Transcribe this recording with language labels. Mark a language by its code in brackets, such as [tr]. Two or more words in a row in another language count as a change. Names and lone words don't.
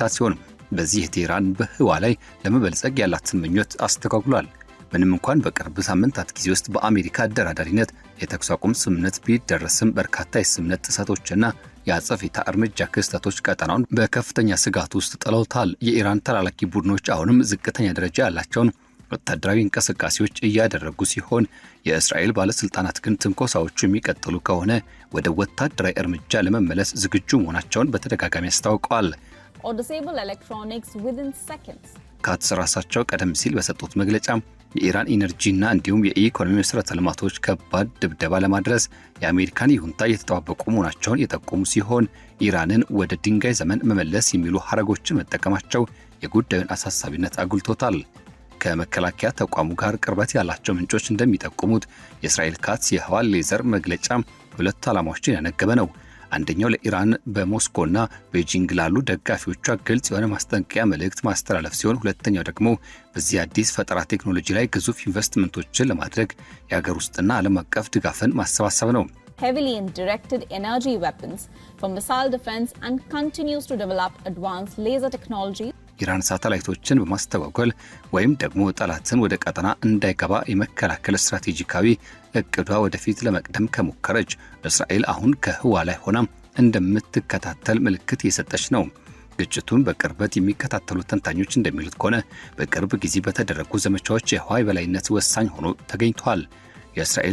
[am] ሲሆን በዚህ የቴህራን በህዋ ላይ ለመበልጸግ ያላትን ምኞት አስተጓጉሏል። ምንም እንኳን በቅርብ ሳምንታት ጊዜ ውስጥ በአሜሪካ አደራዳሪነት የተኩስ አቁም ስምምነት ቢደረስም በርካታ የስምምነት ጥሰቶችና የአጸፋ እርምጃ ክስተቶች ቀጠናውን በከፍተኛ ስጋት ውስጥ ጥለውታል። የኢራን ተላላኪ ቡድኖች አሁንም ዝቅተኛ ደረጃ ያላቸውን ወታደራዊ እንቅስቃሴዎች እያደረጉ ሲሆን የእስራኤል ባለስልጣናት ግን ትንኮሳዎቹ የሚቀጥሉ ከሆነ ወደ ወታደራዊ እርምጃ ለመመለስ ዝግጁ መሆናቸውን በተደጋጋሚ አስታውቀዋል። [en] Or disable electronics within seconds. [am] ካትዝ ራሳቸው ቀደም ሲል በሰጡት መግለጫ የኢራን ኢነርጂና እንዲሁም የኢኮኖሚ መሰረተ ልማቶች ከባድ ድብደባ ለማድረስ የአሜሪካን ይሁንታ እየተጠባበቁ መሆናቸውን የጠቆሙ ሲሆን ኢራንን ወደ ድንጋይ ዘመን መመለስ የሚሉ ሐረጎችን መጠቀማቸው የጉዳዩን አሳሳቢነት አጉልቶታል። ከመከላከያ ተቋሙ ጋር ቅርበት ያላቸው ምንጮች እንደሚጠቁሙት የእስራኤል ካትዝ የህዋ ሌዘር መግለጫ ሁለት ዓላማዎችን ያነገበ ነው። አንደኛው ለኢራን በሞስኮና ቤጂንግ ላሉ ደጋፊዎቿ ግልጽ የሆነ ማስጠንቀቂያ መልእክት ማስተላለፍ ሲሆን ሁለተኛው ደግሞ በዚህ አዲስ ፈጠራ ቴክኖሎጂ ላይ ግዙፍ ኢንቨስትመንቶችን ለማድረግ የሀገር ውስጥና ዓለም አቀፍ ድጋፍን ማሰባሰብ ነው። [en] Heavily in directed energy weapons for missile defense and continues to develop advanced laser technology. [am] ኢራን ሳተላይቶችን በማስተጓጎል ወይም ደግሞ ጠላትን ወደ ቀጠና እንዳይገባ የመከላከል ስትራቴጂካዊ እቅዷ ወደፊት ለመቅደም ከሞከረች እስራኤል አሁን ከህዋ ላይ ሆና እንደምትከታተል ምልክት እየሰጠች ነው። ግጭቱን በቅርበት የሚከታተሉ ተንታኞች እንደሚሉት ከሆነ በቅርብ ጊዜ በተደረጉ ዘመቻዎች የህዋ የበላይነት ወሳኝ ሆኖ ተገኝቷል። የእስራኤል